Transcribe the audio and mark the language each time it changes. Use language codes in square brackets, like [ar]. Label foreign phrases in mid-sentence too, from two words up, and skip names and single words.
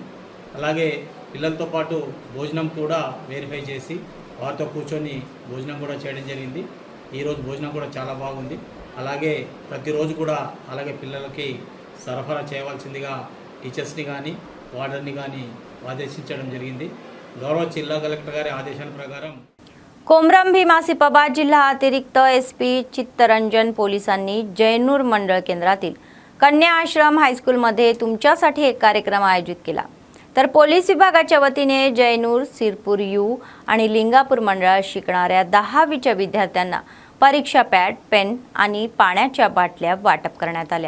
[te] అలాగే పిల్లలతో పాటు భోజనం కూడా వెరిఫై చేసి వారితో కూర్చొని భోజనం కూడా చేయడం జరిగింది. ఈరోజు భోజనం కూడా చాలా బాగుంది. అలాగే ప్రతిరోజు కూడా అలాగే పిల్లలకి సరఫరా చేయవలసిందిగా టీచర్స్ని కానీ వార్డర్ని కానీ ఆదేశించడం జరిగింది. గౌరవ జిల్లా కలెక్టర్ గారి ఆదేశాం ప్రకార [mr] कोमरम भीम आसिफाबाद जिल्हा अतिरिक्त एसपी चित्तरंजन पोलिसांनी जयनूर मंडळ केंद्रातील कन्या आश्रम हायस्कूलमध्ये तुमच्यासाठी एक कार्यक्रम आयोजित केला. तर पोलीस विभागाच्या वतीने जयनूर, सिरपूर यू आणि लिंगापूर मंडळात शिकणाऱ्या 10वीच्या विद्यार्थ्यांना परीक्षा पॅड, पेन आणि पाण्याच्या बाटल्या वाटप करण्यात आल्या.